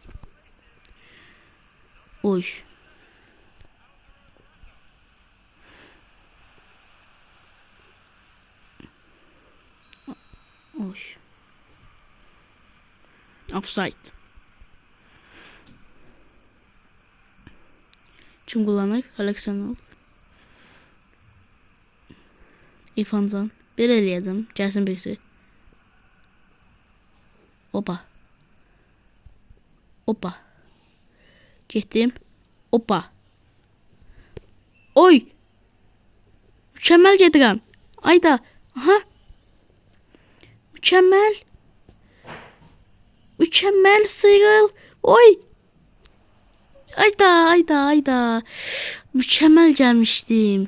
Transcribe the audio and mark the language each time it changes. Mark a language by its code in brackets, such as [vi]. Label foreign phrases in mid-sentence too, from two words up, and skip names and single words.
[tr] Oy. Offside. Kim kullanır? Alexander. İrfan Can. [az] Belə eləyəcəm. Gəlsin birisi. Opa. Opa. Getdim. Opa. Oy. Mükemmel gedirəm. Ayda. Aha. [tr] Mükemmel. Mükemmel sıyrıl. Oy. Ayda. Mükemmel gelmiştim.